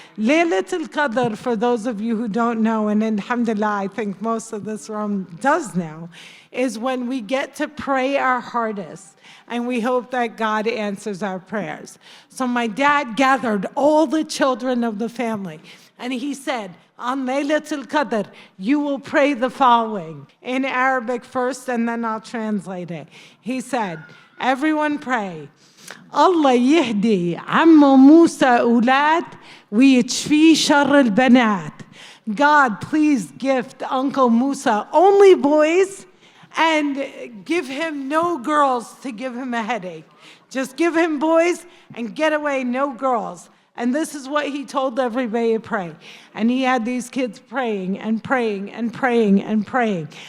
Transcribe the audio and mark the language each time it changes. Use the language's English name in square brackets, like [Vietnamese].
[English] Laylat al-Qadr, for those of you who don't know, and alhamdulillah, I think most of this room does know, is when we get to pray our hardest, and we hope that God answers our prayers. So my dad gathered all the children of the family, and he said, on Laylatul Qadr, you will pray the following, in Arabic first, and then I'll translate it. He said, everyone pray, [Arabic] الله يهدي عمو موسى أولاد ويتشفي شر البنات. [English] God, please gift Uncle Musa only boys and give him no girls to give him a headache. Just give him boys and get away, no girls. And this is what he told everybody to pray. And he had these kids praying and praying and praying and praying.